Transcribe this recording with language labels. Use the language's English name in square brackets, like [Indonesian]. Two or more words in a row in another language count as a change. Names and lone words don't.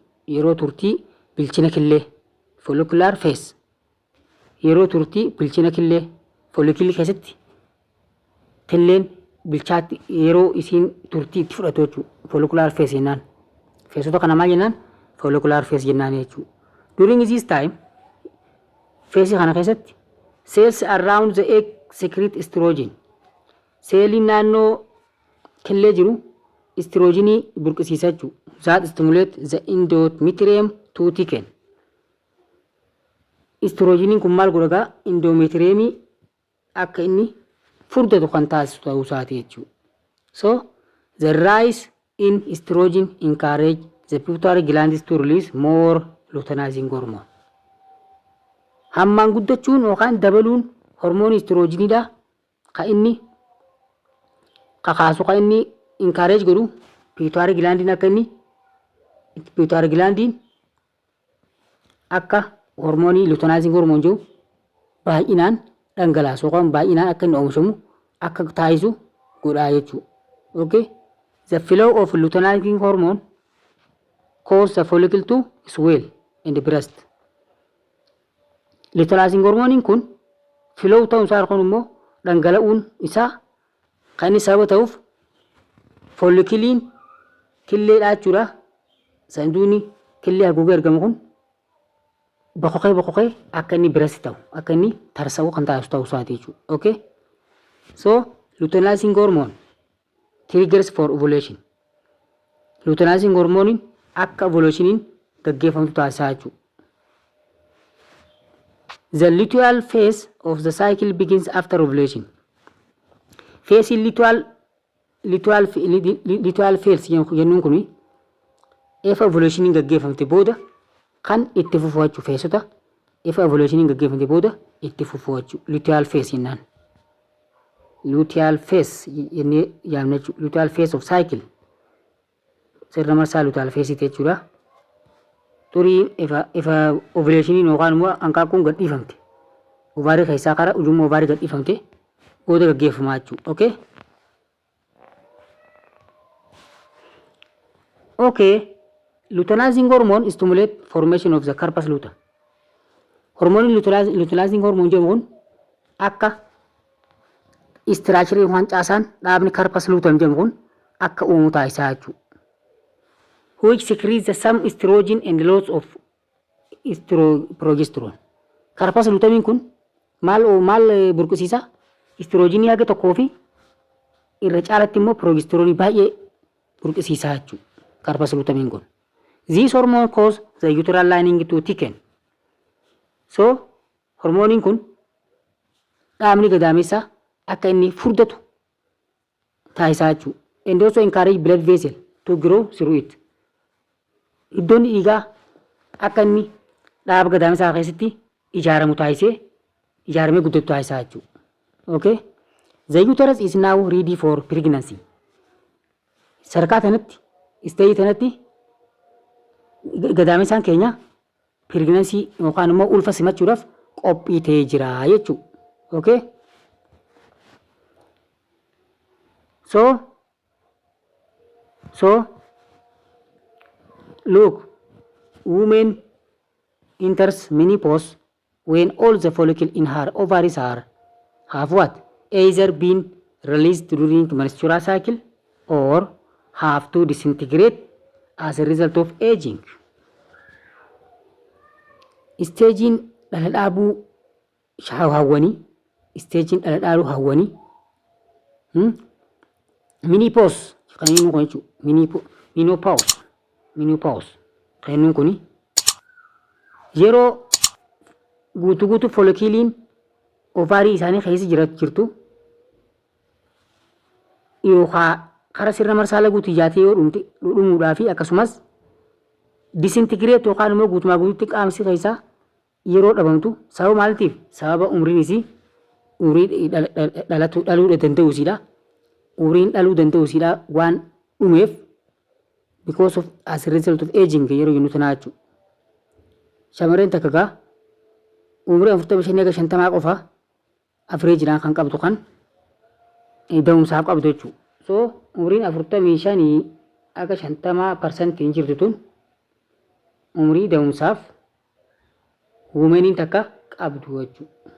[Oromo] Yeroo turtii bilchina killee [English] follicular phase. [Oromo] Yeroo turtii bilchina killee follicule keessatti killeen bilchaatti yeroo isiin turtii itti fudhatu jechuudha. [English] Follicular phase [Oromo] jennaan. Feesota kana maal jennaan? [English] Follicular phase [Oromo] jennaan jechuudha. [English] During this time [Oromo] feesii kana keessatti [English] cells around the egg secrete estrogen. [Oromo] Seeliin naannoo killee jiru estrogenii burqisiisa jechuudha. [English] That stimulate the endometrium to thicken. [Oromo] Estrogeniin kun maal godha? Endometriumii akka inni furdatu kan taasisu ta'uu isaati jechuudha. [English] So the rise in estrogen encourage the pituitary glands to release more luteinizing hormone. [Oromo] Hammaan guddachuun yookaan dabaluun hormoonii estrogeniidha kan inni kakaasu kan inni encourage godhu [English] pituitary glandiin [Oromo] akka inni [English] pituitary glandiin [Oromo] akka hormoonii [English] luteinizing hormone [Oromo] jiru baay'inaan dhangalaasu yookaan baay'inaan akka inni oomishamu akka taasisu godhaa jechuudha. Okay? [English] The flow of luteinizing hormone cause the follicle to swell in the breast. Luteinizing hormone [Oromo] kun flow ta'uun isaa kun immoo dhangala'uun isaa kan inni sababa ta'uuf follikiliin killeedhaa jechuudha. Sanduuqni killee haguugee argamu kun boqoqee akka inni breast ta'u akka inni tarsa'u kan taasisu ta'uu isaati jechuudha. Okay? [English] So luteinizing hormone triggers for ovulation. Luteinizing hormone [Oromo] akka ovulationiin gaggeeffamtu taasisaa jechuudha. [English] The luteal phase of the cycle begins after ovulation. [Oromo] Phase [English] luteal phase [Oromo] jennuun kun efa ovulationiin gaggeeffamte booda kan itti fufu jechuudha. Feesota efa ovulationiin gaggeeffamte booda itti fufu jechuudha. [English] Luteal phase [Oromo] jennaan. [English] Luteal phase [Oromo] jennee yaamna jechuudha. [English] Luteal phase of cycle. [Oromo] Sirna marsaa [English] luteal phase [Oromo] jechuudha. Turii efa ovulationiin yookaan immoo hanqaaquun gadhiifamte. Ovaarii keessaa karaa ujummoo ovaarii gadhiifamte booda gaggeeffamaa jechuudha. Okay? Okay. [English] Luteinizing hormone stimulate formation of the corpus luteum. [Oromo] Hormoon [English] luteinizing hormone [Oromo] jedhamu akka structure waan caasaan dhaabni [English] corpus luteum [Oromo] jedhamu kun akka uumamu taasisaa jechuudha. [English] Which secretes the some estrogen and lots of progesterone. Corpus luteum [Oromo] kun maal burqisiisa? Estrogenii haga tokkoo fi irra caalatti immoo progesteronii baay'ee burqisiisaa jechuudha. [English] Corpus luteum [Oromo] kun. [English] This hormone cause the uterine lining to thicken. [Oromo] So hormooniin kun dhaabni gadaamessaa akka inni furdatu taasisaa jechuudha. [English] And also encourage blood vessel to grow through it. [Oromo] Iddoon dhiigaa akka inni dhaaba gadaamessaa keessatti ijaaramu taasisee ijaaramee guddatu taasisaa jechuudha. Okay? [English] The uterus is now ready for pregnancy. [Oromo] Sadarkaa kanatti stage kanatti gadaamesaan keenya pregnancy yookaan immoo ulfa simachuudhaaf qophii ta'ee jira jechuudha. Okay? [English] So look, women enters menopause when all the follicle in her ovaries have what? Either been released during menstrual cycle or have to disintegrate as a result of aging. [Oromo] Staging dhala dhaabuu hawwanii, staging dhala dhaabuu hawwanii, menopause kan inni kun jechuudha. Menopause kan inni kun yeroo guutuu follikiliin ovaarii isaanii keessa jirtu yookaan karaa sirna marsaala guutuu ijaatee yoo dhumuudhaa fi akkasumas disintigireet yookaan immoo guutumaa guutuutti qaamsi keessaa yeroo dhabamtu sababa maaliitiif? Sababa umriin isii umrii dhaluu danda'u isiidha. Umriin dhaluu danda'u isiidha waan dhumeef [English] because of as a result of aging [Oromo] yeroo jennu tanaa jechuudha. Shamarreen takka gaa umrii 45-50 qofa average kan qabdu kan da'umsaaf qabdu jechuudha. So umriin 45 aga 50% hin jirtu tun umrii da'umsaaf wumeniin takka qabdu jechuudha.